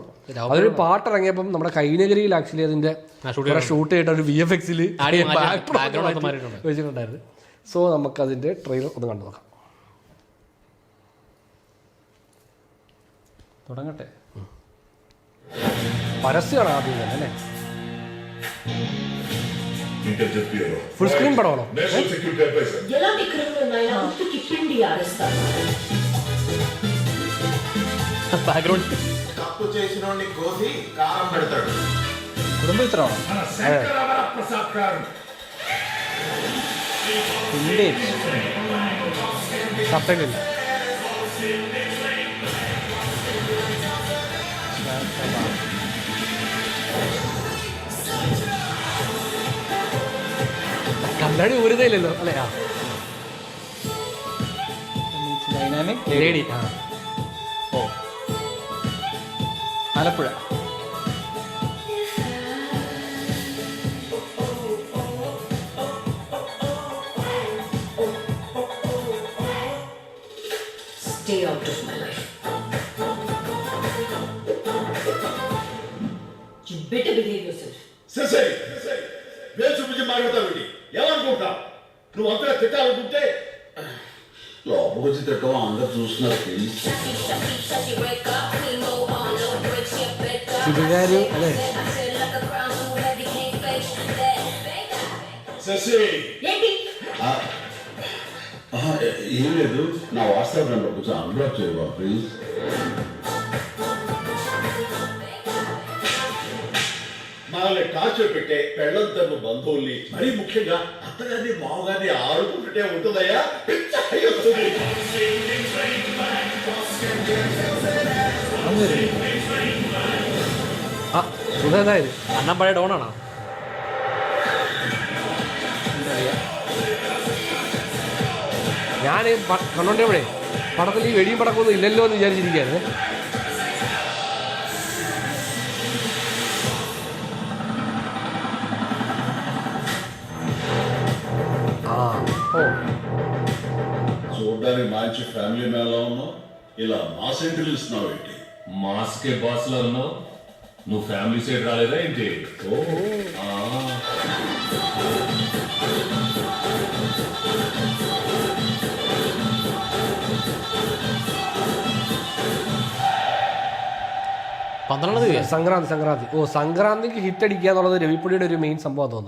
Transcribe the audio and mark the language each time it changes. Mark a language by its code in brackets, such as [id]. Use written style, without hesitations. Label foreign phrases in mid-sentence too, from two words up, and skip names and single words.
[ml] അതൊരു പാട്ട് ഇറങ്ങിയപ്പം നമ്മുടെ കൈനഗരിയിൽ ആക്ച്വലി അതിന്റെ ഷൂട്ട് ചെയ്തിട്ട് ഒരു VFX-ൽ വെച്ചിട്ടുണ്ടായിരുന്നു. സോ നമുക്ക് അതിന്റെ ട്രെയിലർ ഒന്ന് കണ്ടു നോക്കാം. തുടങ്ങട്ടെ. പരസ്യമാണ് ആദ്യം തന്നെ അല്ലേ? [en] full screen [te] పడవను ఎలాంటి క్రిమినల్ అయినా ఉత్తుకి పిండి ఆరేస్తారు. బ్యాక్గ్రౌండ్ తప్పు చేసినోడిని కోసి కారం పెడతాడు. [ml] കുടുംബ ചിത്രമാണോ? ഹിന്ദി സബ്ടൈറ്റിൽ കണ്ണാടി ഊരുതയില്ലല്ലോ അല്ലേ? ഡൈനാമിക് ലേഡി. ഓ, ആലപ്പുഴ. [en] Stay out of my life. You better behave yourself. [te] సరే వేలు చూపించి మాట్లాడతావు. ఏమనుకుంటా నువ్వు అంతగా తిట్టాలనుకుంటే లోపలికి వచ్చి తిట్టడం అందరు చూస్తున్నారు. ప్లీజ్ [ml] చిరుగారు అല്ലേ? [te] శశి, ఏంటి? ఏం లేదు, నా వాట్సాప్ నెంబర్ కొంచెం అన్బ్లాక్ చేయవా ప్లీజ్. మనల్ని టార్చర్ పెట్టే పెళ్ళంతా బంధువుల్ని, మరీ ముఖ్యంగా అత్తగారిని మామగారిని ఆడుకుంటుంటే ఉంటుందయ్యా. [ml] സുഖായത് അണ്ണൻ പഴയ ഡോണാണോ? ഞാൻ കണ്ടോണ്ടേ പടത്തിൽ ഈ വെടിയും പടക്കമൊന്നും ഇല്ലല്ലോ എന്ന് വിചാരിച്ചിരിക്കുകയായിരുന്നു. [te] చూడడానికి మంచి ఫ్యామిలీ మ్యాన్లా ఉన్నావు, ఇలా మాస్ ఎంట్రీలు ఇస్తున్నావు ఏంటి? మాస్కే బాస్ లో ఉన్నావు, నువ్వు [en] family side [te] రాలేదా ఏంటి? [ml] സംക്രാന്തി. ഓ, സംക്രാന്തിക്ക് ഹിറ്റ് അടിക്കുക എന്നുള്ളത് രവിപ്പുടിയുടെ ഒരു മെയിൻ സംഭവം തോന്നുന്നു.